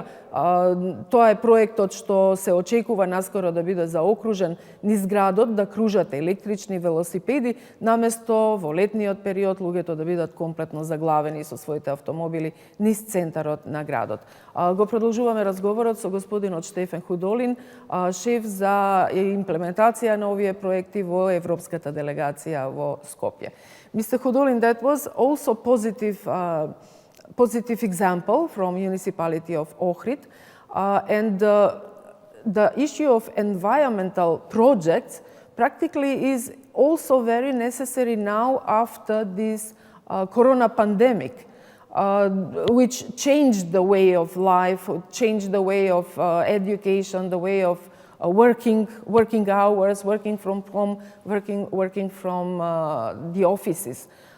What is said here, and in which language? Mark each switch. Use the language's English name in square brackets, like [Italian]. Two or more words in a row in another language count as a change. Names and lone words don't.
[Macedonian] Тоа е проектот што се очекува наскоро да биде заокружен низ градот, да кружат електрични велосипеди, наместо во летниот период луѓето да бидат комплетно заглавени со своите автомобили низ центарот на градот. Го продолжуваме разговорот со господинот Штефан Худолин, шеф за имплементација на овие проекти во Европската делегација во Скопје. [English] Mr. Hudolin, that was also positive example from municipality of Ohrid, and the issue of environmental projects practically is also very necessary now after this corona pandemic, which changed the way of life, changed the way of education, the way of working hours, working from home, working from the offices.